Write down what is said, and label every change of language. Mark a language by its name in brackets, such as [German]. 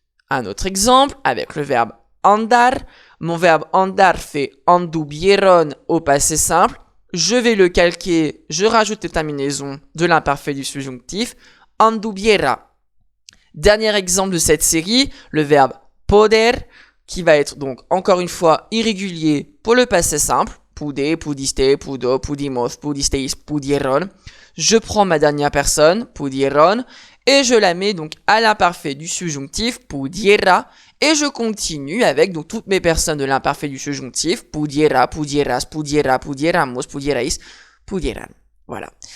[French] Un autre exemple avec le verbe andar. Mon verbe andar fait anduvieron au passé simple. Je vais le calquer, je rajoute les terminaisons de l'imparfait du subjonctif, anduviera. Dernier exemple de cette série, le verbe poder, qui va être donc encore une fois irrégulier pour le passé simple. [Spanish] Pude, pudiste, pudo, pudimos, pudisteis, pudieron. [French] Je prends ma dernière personne, pudieron, et je la mets donc à l'imparfait du subjonctif, pudiera, et je continue avec donc toutes mes personnes de l'imparfait du subjonctif, [Spanish] pudiera, pudieras, pudiera, pudieramos, pudierais, pudieran. [French] Voilà.